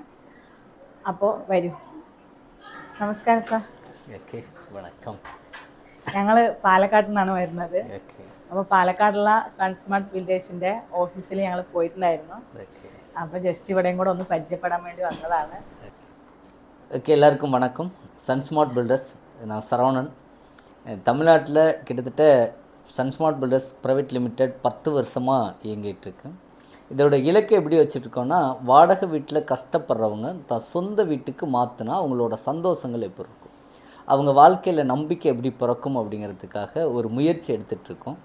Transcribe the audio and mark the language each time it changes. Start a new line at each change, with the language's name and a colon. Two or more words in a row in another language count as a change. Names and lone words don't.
Malayalam: അപ്പോൾ വരൂ. നമസ്കാരം സാർ. വണക്കം. ഞങ്ങൾ പാലക്കാട്ടിൽ നിന്നാണ് വരുന്നത്. അപ്പോൾ പാലക്കാടുള്ള സൺസ്മാർട്ട് ബിൽഡേഴ്സിൻ്റെ ഓഫീസിൽ ഞങ്ങൾ പോയിട്ടുണ്ടായിരുന്നു. അപ്പോൾ ജസ്റ്റ് ഇവിടെയും കൂടെ ഒന്ന് പരിചയപ്പെടാൻ വേണ്ടി വന്നതാണ്.
Tamil: எல்லாருக்கும் வணக்கம். சன்ஸ்மார்ட் பில்டர்ஸ், நான் சரவணன். தமிழ்நாட்டில் கிட்டத்தட்ட சன்ஸ்மார்ட் பில்டர்ஸ் ப்ரைவேட் லிமிடெட் 10 வருஷமாக இயங்கிட்டுருக்கு. இதோட இலக்கை எப்படி வச்சுருக்கோன்னா, வாடகை வீட்டில் கஷ்டப்படுறவங்க சொந்த வீட்டுக்கு மாற்றினா அவங்களோட சந்தோஷங்கள் எப்படி இருக்கும், அவங்க வாழ்க்கையில் நம்பிக்கை எப்படி பிறக்கும் அப்படிங்கிறதுக்காக ஒரு முயற்சி எடுத்துகிட்ருக்கோம்.